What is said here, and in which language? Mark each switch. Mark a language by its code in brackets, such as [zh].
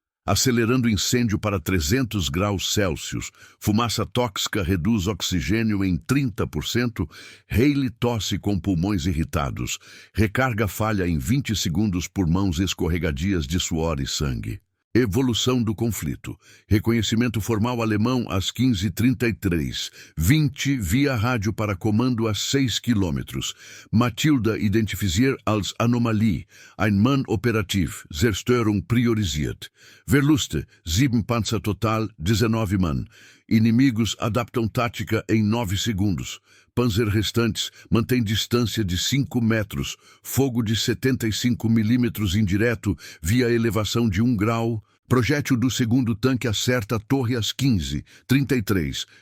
[pt] Acelerando incêndio para 300 graus Celsius, fumaça tóxica reduz oxigênio em 30%, Haley tosse com pulmões irritados, recarga falha em 20 segundos por mãos escorregadias de suor e sangue. Evolução do conflito. Reconhecimento formal alemão às 15h33. 20 via rádio para comando a 6 km. [de] Matilda identifiziert als Anomalie. Ein Mann operativ. Zerstörung priorisiert. Verluste. 7 Panzer total. 19 Mann. [pt] Inimigos adaptam tática em 9 segundos. Panzer restantes mantém distância de 5 metros. Fogo de 75 milímetros indireto via elevação de 1 grau. Projétil do segundo tanque acerta a torre às 15h33.